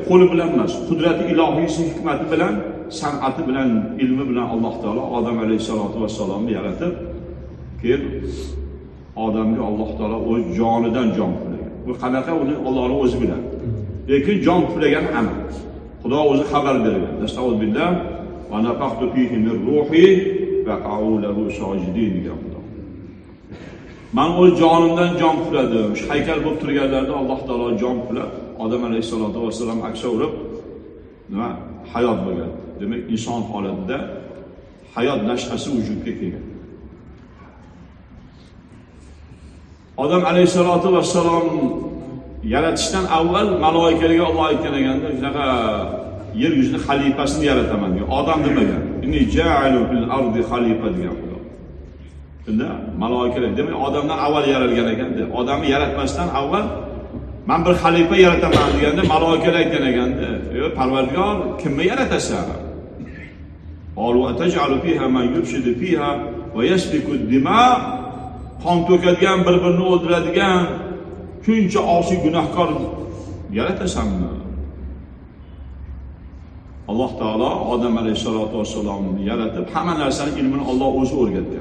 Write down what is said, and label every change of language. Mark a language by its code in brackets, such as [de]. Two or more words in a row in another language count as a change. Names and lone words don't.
[uz] Qo'li bilan emas, qudrati ilohiysi hikmati bilan, san'ati bilan, ilmi bilan Alloh taolo Odam [ar] عليه الصلاة والسلام [uz] yaratib, keyin odamga Alloh taolo o'z jonidan jon puflagan. Bu qanaqa uni Allohning o'zi bilan. Lekin jon puflagan amal. Xudo o'zi xabar bergan. Astagfirullah [ar] ونفخت فيه من روحي فقعوا له ساجدين [uz] degan Xudo. Men o'z jonimdan jon pufladim. Shu haykal bo'lib turganlarda Alloh taolo jon puflab, Odam [ar] عليه الصلاة والسلام [uz] aksa urib, nima hayot bo'lgan. Demak, inson holatida hayot nash'asi vujudga kelgan. Odam [ar] عليه الصلاة والسلام [uz] yaratishdan avval maloikalarga Alloh aytgan ekanda, shunaqa yer yuzini xalifasini yarataman degan. Odam demagan. [ar] إني جاعل في الأرض خليفة [uz] degan Xudo. Shunda maloikalar, demak, odamdan avval yaralgan ekanda, odamni yaratmasdan avval men bir xalifa yarataman deganda maloikalar aytgan ekanda, "Ey Parvardigor, kimni yaratasan? [ar] قالوا أتجعل فيها من يفسد فيها ويسفك الدماء" [uz] qon to'kadigan, bir-birini o'ldiradigan, shuncha osiy gunohkor yaratasanmi? Alloh taolo Odam [ar] عليه الصلاة والسلام [uz] yaratib, hamma narsani ilmini Alloh o'zi o'rgatgan.